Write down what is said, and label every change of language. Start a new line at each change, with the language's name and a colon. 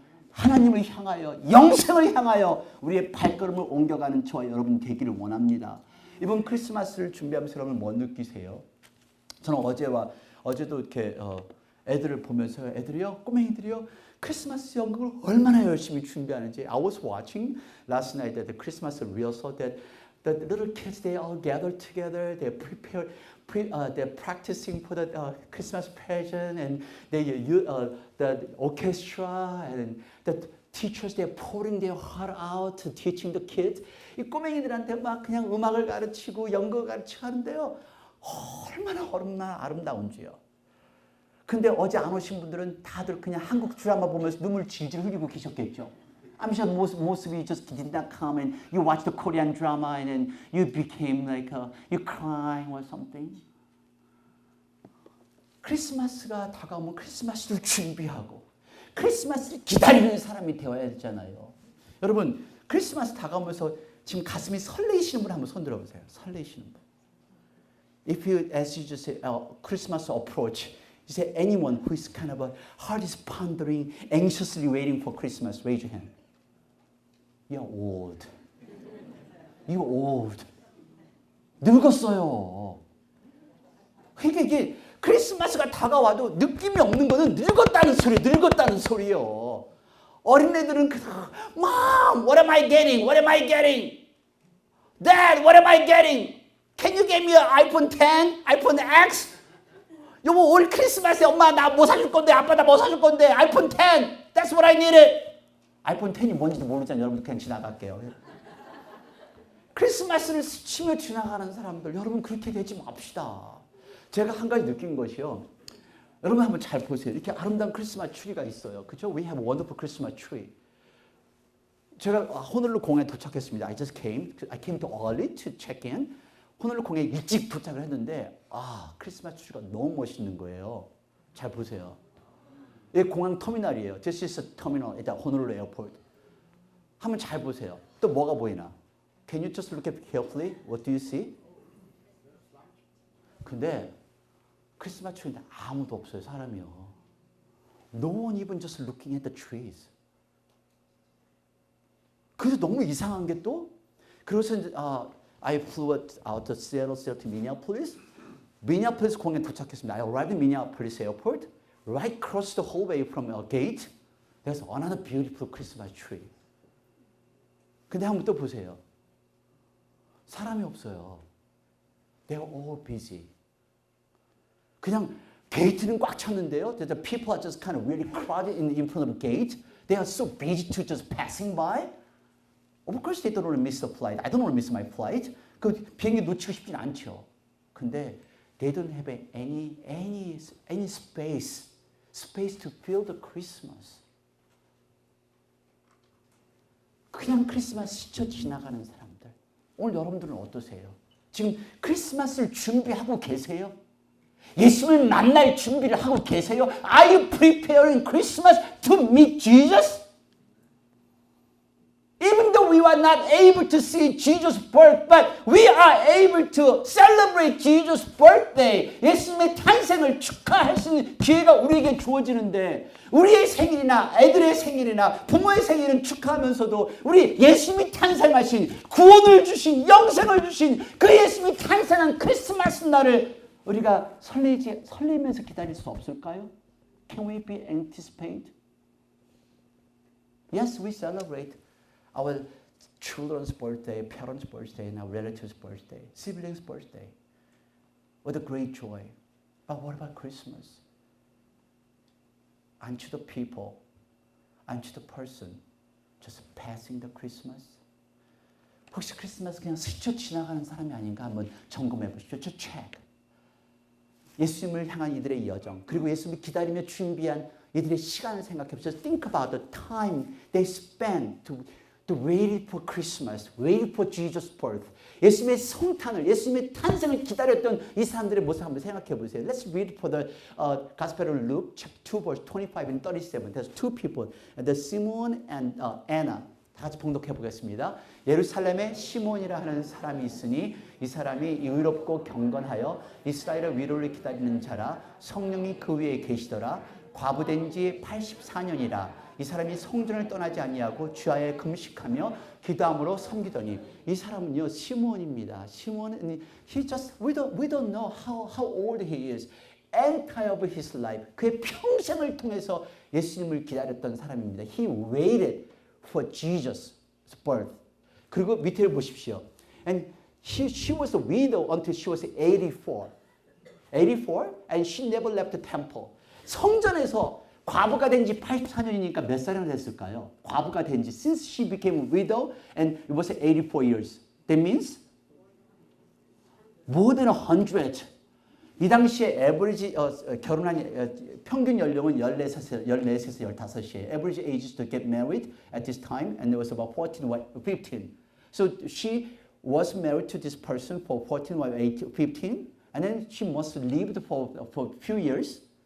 Korean: 하나님을 향하여, 영생을 향하여 우리의 발걸음을 옮겨가는 저와 여러분 되기를 원합니다. 이번 크리스마스를 준비하면서 여러분 뭐 느끼세요? 저는 어제도 이렇게 애들을 보면서 애들이요, 꼬맹이들이요, 크리스마스 연극을 얼마나 열심히 준비하는지.
English: I was watching last night at the Christmas rehearsal that the little kids, they all gathered together, they they're practicing for the Christmas pageant, and the orchestra and the teachers, they're pouring their heart out to teaching the kids.
Korean: 이 꼬맹이들한테 막 그냥 음악을 가르치고 연극을 가르치고 하는데요. 얼마나 아름다운지요. 근데 어제 안 오신 분들은 다들 그냥 한국 드라마 보면서 눈물 질질 흘리고 계셨겠죠.
English: I'm sure most of you just did not come and you watched the Korean drama and then you became like you crying or something.
Korean: 크리스마스가 다가오면 크리스마스를 준비하고 크리스마스를 기다리는 사람이 되어야 되잖아요. 여러분 크리스마스 다가오면서 지금 가슴이 설레이시는 분 한번 손 들어보세요. 설레이시는 분.
English: If you, as you just say, Christmas approach, you say anyone who is kind of heart is pondering, anxiously waiting for Christmas, raise your hand. You're old. You're old.
Korean: 늙었어요. 그러니까 이게 크리스마스가 다가와도 느낌이 없는 거는 늙었다는 소리예요. 어린애들은
English: Mom, what am I getting? What am I getting? Dad, what am I getting? Can you get me an iPhone 10? iPhone X?
Korean: 여보, 올 크리스마스에 엄마 나 뭐 사줄 건데, 아빠 나 뭐 사줄 건데, 아이폰 10.
English: That's what I needed.
Korean: 아이폰 10이 뭔지도 모르잖아요. 여러분 그냥 지나갈게요. 크리스마스를 스치며 지나가는 사람들, 여러분 그렇게 되지 맙시다. 제가 한 가지 느낀 것이요. 여러분 한번 잘 보세요. 이렇게 아름다운 크리스마스 트리가 있어요. 그죠?
English: We have a wonderful Christmas tree.
Korean: 제가 호놀룰루 공항에 도착했습니다.
English: I came too early to check in.
Korean: 호놀룰루 공항에 일찍 도착을 했는데 크리스마스 트리가 너무 멋있는 거예요. 잘 보세요. 이 공항 터미널이에요.
English: This is a terminal at 호놀룰루 에어포트.
Korean: 한번 잘 보세요. 또 뭐가 보이나?
English: Can you just look at carefully? What do you see?
Korean: 근데 크리스마스 트리인데 아무도 없어요. 사람이요.
English: No one even just looking at the trees.
Korean: 그래서 너무 이상한 게 또 그래서
English: I flew out to Seattle to Minneapolis.
Korean: Minneapolis 공항에 도착했습니다.
English: I arrived in Minneapolis airport. Right across the hallway from a gate, there's another beautiful Christmas tree.
Korean: 근데 한번 또 보세요. 사람이 없어요.
English: They're all busy.
Korean: 그냥 게이트는 꽉 찼는데요.
English: The people are just kind of really crowded in front of the gate. They are so busy to just passing by. Of course, they don't want to miss the flight. I don't want to miss my flight.
Korean: 그 비행기 놓치고 싶진 않죠.
English: 근데 they don't have any space to feel the Christmas.
Korean: 그냥 크리스마스 스쳐 지나가는 사람들. 오늘 여러분들은 어떠세요? 지금 크리스마스를 준비하고 계세요? 예수님을 만날 준비를 하고 계세요?
English: Are you preparing Christmas to meet Jesus? Even though we are are not able to see Jesus' birth, but we are able to celebrate Jesus' birthday.
Korean: 예수님의 탄생을 축하할 수 있는 기회가 우리에게 주어지는데 우리의 생일이나 애들의 생일이나 부모의 생일은 축하하면서도 우리 예수님이 탄생하신 구원을 주신 영생을 주신 그 예수님이 탄생한 크리스마스 날을 우리가 설레면서 기다릴 수 없을까요?
English: Can we be anticipate? Yes, we celebrate our children's birthday, parents' birthday, and our relatives' birthday, siblings' birthday with a great joy. But what about Christmas? Aren't you the people? Aren't you the person just passing the Christmas?
Korean: 혹시 크리스마스 그냥 스쳐 지나가는 사람이 아닌가 한번 점검해 보십시오.
English: Just check.
Korean: 예수님을 향한 이들의 여정, 그리고 예수님을 기다리며 준비한 이들의 시간을 생각해 보세요.
English: Think about the time they spent to wait for Christmas, wait for Jesus' birth.
Korean: 예수님의 성탄을, 예수님의 탄생을 기다렸던 이 사람들의 모습 한번 생각해 보세요.
English: Let's read for the Gospel of Luke, chapter 2, verse 25 and 37. There's two people, the Simon and Anna.
Korean: 다 같이 봉독해 보겠습니다. 예루살렘에 시몬이라 하는 사람이 있으니 이 사람이 의롭고 경건하여 이스라엘의 위로를 기다리는 자라 성령이 그 위에 계시더라. 과부된 지 84년이라. 이 사람이 성전을 떠나지 아니하고 주야에 금식하며 기도함으로 섬기더니 이 사람은요 시몬입니다.
English: 시몬은 we don't know how old he is. Entire of his life.
Korean: 그의 평생을 통해서 예수님을 기다렸던 사람입니다.
English: He waited for Jesus' birth.
Korean: 그리고 밑에를 보십시오.
English: And she was a widow until she was 84. 84? And she never left the temple.
Korean: 성전에서 과부가 된 지 84년이니까 몇 살이나 됐을까요? 과부가 된 지
English: since she became a widow and it was 84 years. That means more than 100.
Korean: 이 당시에 에버리지 결혼한 평균 연령은 14세에서 15이에요.
English: Average age to get married at this time and it was about 15. So she was married to this person for 14 or 15 and then she must live for a few years.